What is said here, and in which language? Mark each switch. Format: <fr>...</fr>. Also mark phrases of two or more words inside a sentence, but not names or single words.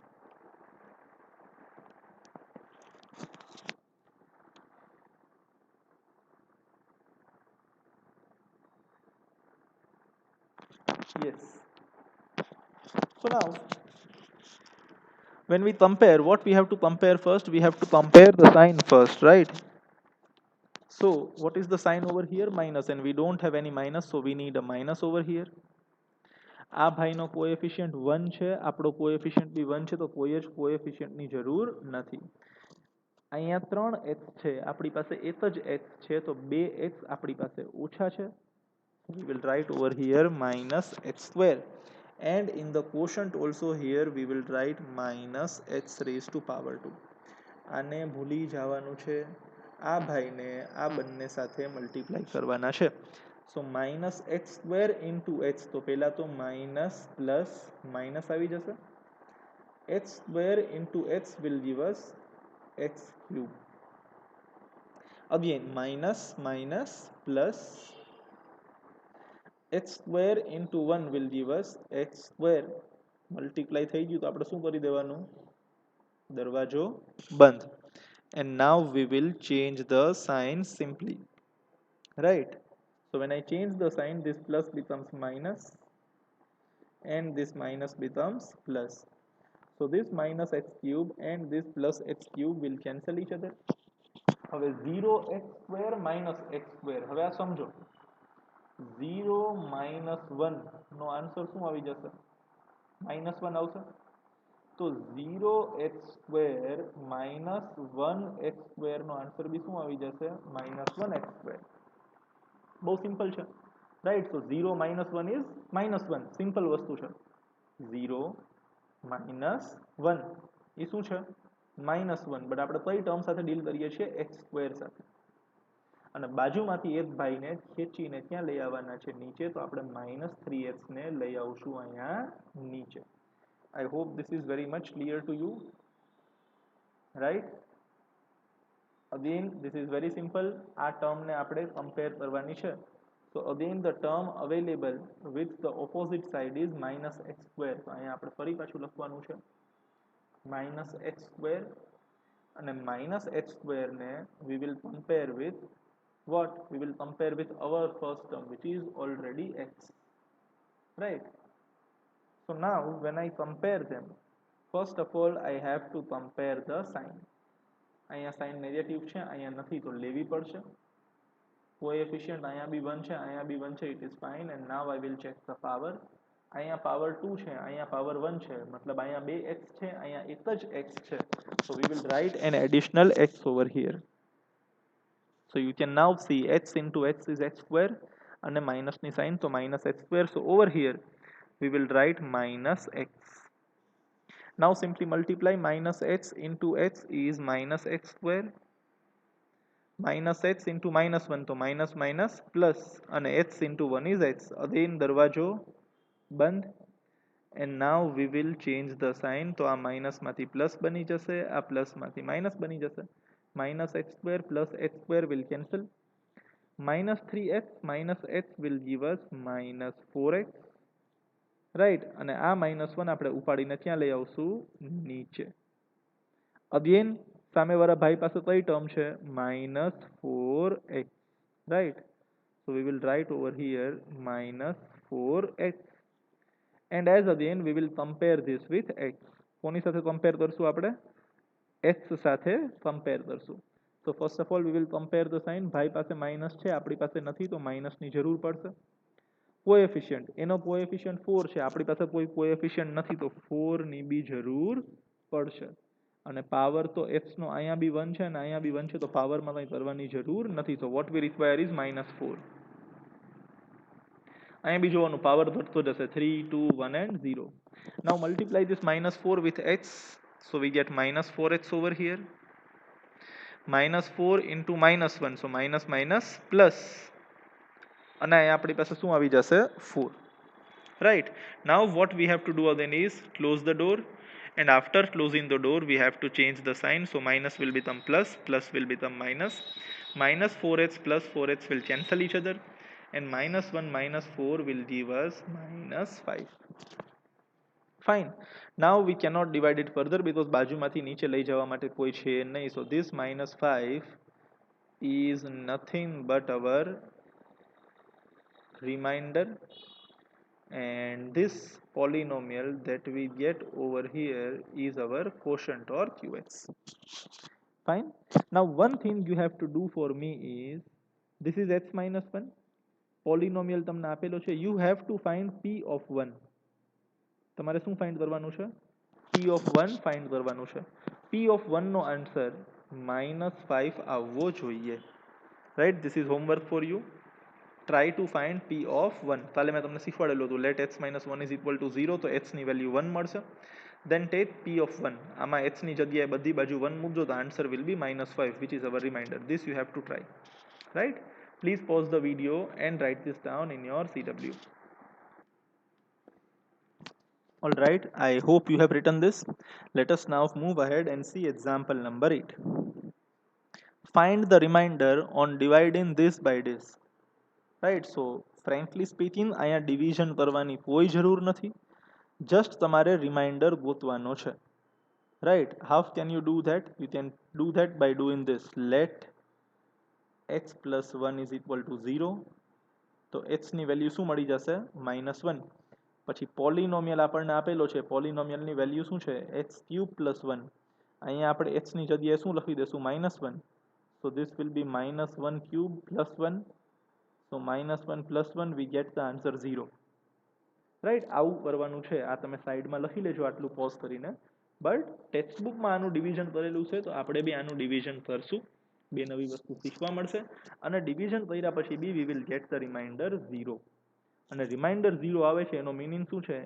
<en>Yes. So now, when we compare, what we have to compare first? We have to compare the sign first, right? So what is the sign over here? Minus, and we don't have any minus, so we need a minus over here.</en> <gu>આ ભાઈનો કોએફિશિયન્ટ 1 છે, આપણો કોએફિશિયન્ટ બી 1 છે, તો કોઈ જ કોએફિશિયન્ટની જરૂર નથી. અહીંયા 3x છે, આપણી પાસે એક જ x છે, તો 2x આપણી પાસે ઓછા છે.</gu> <en>We will write over here minus x square, and in the quotient also here we will write minus x raised to power 2.</en> <gu>આને ભૂલી જવાનું છે, આ ભાઈને આ બંને સાથે મલ્ટીપ્લાય કરવાના છે.</gu> <en>so minus x square into x,</en> <gu>તો પહેલા તો</gu> <en>minus plus minus</en> <gu>આવી જશે.</gu> <en>x square into x will give us x cube. again minus minus plus x square into 1 will give us x square.</en> <gu>મલ્ટીપ્લાય થઈ ગયું તો આપણે શું કરી દેવાનું? દરવાજો બંધ.</gu> <en>And now we will change the sign simply, right? So when I change the sign, this plus becomes minus and this minus becomes plus. So this minus x cube and this plus x cube will cancel each other. હવે 0x square minus x square,</en> <gu>હવે આ સમજો. 0 minus 1 નો આન્સર શું આવી જશે? minus 1 આવશે. તો</gu> <en>0x square minus 1x square</en> <gu>નો આન્સર બી શું આવી જશે?</gu> <en>minus 1x square.</en> <gu>બહુ સિમ્પલ છે, રાઈટ?</gu> <en>તો 0 minus 1 is minus 1.</en> <gu>સિમ્પલ વસ્તુ છે. 0 minus 1 એ શું છે? minus 1. બટ આપણે કઈ ટર્મ સાથે ડીલ કરીએ છીએ?</gu> <en>x square</en> <gu>સાથે. અને બાજુમાંથી એક ભાઈને ખેંચીને ક્યાં લઈ આવવાના છે? નીચે. તો આપણે minus 3x ને લઈ આવશું અહીંયા નીચે.</gu> <en>I hope this is very much clear to you, right? Again, this is very simple.</en> <gu>આ ટર્મને આપણે કમ્પેર કરવાની છે.</gu> <en>So again the term available with the opposite side is minus x square.</en> <gu>તો અહીંયા આપણે ફરી પાછું લખવાનું છે</gu> <en>minus x square,</en> <gu>અને</gu> <en>minus x square</en> <gu>ને</gu> <en>we will compare with what? We will compare with our first term, which is already x, right? So now when I compare them, first of all I have to compare the sign.</en> <gu>અહીંયા સાઇન નેગેટિવ છે, અહીંયા નથી, તો લેવી પડશે. કોએફિશિયન્ટ અહીંયા બી 1 છે, અહીંયા બી 1 છે.</gu> <en>it is fine. and now I will check the power.</en> <gu>અહીંયા પાવર 2 છે, અહીંયા પાવર 1 છે, મતલબ અહીંયા 2x છે, અહીંયા એક જ x છે.</gu> <en>So we will write an additional x over here. So you can now see x into x is x square, and minus ni sign, so minus x square. So over here we will write minus x. Now simply multiply. Minus x into x is minus x square, minus x into minus 1, so minus minus plus, and x into 1 is x.</en> <gu>Again darwajo બંધ.</gu> <en>And now we will change the sign.</en> <gu>તો આ minus માંથી plus બની જશે, આ plus માંથી minus બની જશે.</gu> <en>minus x square plus x square will cancel. minus 3x minus x will give us minus 4x, right?</en> <gu>અને આ minus 1 આપણે ઉપાડીને ક્યાં લઈ આવશું? નીચે. Again સામેવાળા ભાઈ પાસે કઈ ટર્મ છે -4x, right?</gu> <en>So we will write over here -4x, and as again we will compare this with x.</en> <gu>કોની સાથે compare કરશું આપણે? x સાથે compare કરશું.</gu> <en>So first of all we will compare the sign.</en> <gu>ભાઈ પાસે માઇનસ છે, આપણી પાસે નથી, તો માઇનસની જરૂર પડશે. કોએફિશિયન્ટ, એનો કોએફિશિયન્ટ 4 છે, આપણી પાસે કોઈ કોએફિશિયન્ટ નથી, તો 4 ની બી જરૂર પડશે. અને પાવર તો x નો અહીંયા બી 1 છે અને અહીંયા બી 1 છે, તો પાવરમાં કંઈ કરવાની જરૂર નથી. તો</gu> <en>what we require is</en> <gu>-4. અહીંયા બી જોવાનું પાવર ઘટતો જશે, 3 2 1 and 0.</gu> <en>Now multiply this -4 with x, so we get -4x over here. -4 into -1, so minus minus plus,</en> <gu>અને અહીંયા આપણી પાસે શું આવી જશે 4,</gu> <en>right? Now what we have to do again is close the door, and after closing the door we have to change the sign. So minus will become plus, plus will become minus, minus 4x plus 4x will cancel each other, and -1 minus 4 will give us -5. Fine. Now we cannot divide it further because</en> <gu>બાજુમાંથી નીચે લઈ જવા માટે કોઈ છે નહીં.</gu> <en>So this -5 is nothing but our remainder, and this polynomial that we get over here is our quotient or QX. Fine. Now one thing you have to do for me is, this is x minus 1, polynomial</en> <gu>તમને આપેલો છે,</gu> <en>you have to find p of 1.</en> <gu>તમારે શું ફાઇન્ડ કરવાનું છે?</gu> <en>p of 1</en> <gu>ફાઇન્ડ કરવાનું છે.</gu> <en>p of 1</en> <gu>નો આન્સર -5 આવવો જોઈએ,</gu> <en>right? This is homework for you. Try to find p of 1.</en> <gu>કાલે મેં તમને શીખવાડેલું હતું,</gu> <en>let x minus 1 is equal to 0,</en> <gu>તો x ની વેલ્યુ 1 મળશે.</gu> <en>Then take p of 1.</en> <gu>આમાં x ની જગ્યાએ બધી બાજુ 1 મૂકજો, તો આન્સર</gu> <en>will be -5, which is our remainder. This you have to try, right? Please pause the video and write this down in your CW. All right, I hope you have written this. Let us now move ahead and see example number 8. Find the remainder on dividing this by this. Right, so frankly speaking</en> <gu>અહીંયા division કરવાની કોઈ જરૂર નથી, just તમારે remainder ગોતવાનો છે.</gu> <en>Right, how can you do that? You can do that by doing this. Let x plus 1 is equal to 0,</en> <gu>તો x ની વેલ્યુ શું મળી જશે -1. પછી પોલિનોમિયલ આપણને આપેલો છે, પોલિનોમિયલની વેલ્યુ શું છે x³ + 1. અહીંયા આપણે x ની જગ્યાએ શું લખી દેશું -1,</gu> <en>so this will be -1³ + 1. So -1 + 1 we get the answer 0, right?</en> <gu>આવું કરવાનું છે. આ તમે સાઈડમાં લખી લેજો આટલું પોઝ કરીને. બટ ટેક્સ્ટબુકમાં આનું ડિવિઝન કરેલું છે, તો આપણે બી આનું ડિવિઝન કરશું. બે નવી વસ્તુ શીખવા મળશે, અને ડિવિઝન કર્યા પછી બી</gu> <en>we will get the remainder 0.</en> <gu>અને રિમાઇન્ડર 0 આવે છે એનો મીનિંગ શું છે?</gu>